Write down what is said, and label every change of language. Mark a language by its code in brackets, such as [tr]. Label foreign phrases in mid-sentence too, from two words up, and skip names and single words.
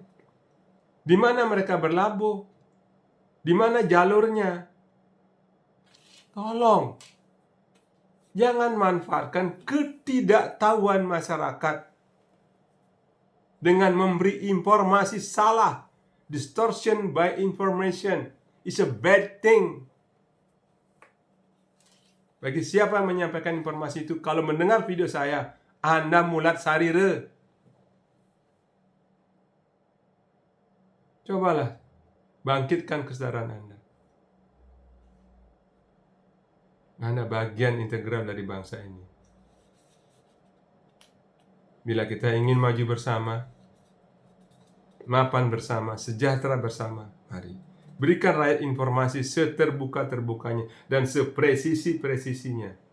[id] Di mana mereka berlabuh? Di mana jalurnya? Tolong, jangan manfaatkan ketidaktahuan masyarakat dengan memberi informasi salah. [en] Distortion by information is a bad thing. [id] Bagi siapa yang menyampaikan informasi itu, kalau mendengar video saya, Anda [ban] mulat sarire. [id] Cobalah bangkitkan kesadaran Anda. Anda bagian integral dari bangsa ini. Bila kita ingin maju bersama, mapan bersama, sejahtera bersama, mari berikan rakyat informasi seterbuka-terbukanya dan sepresisi-presisinya.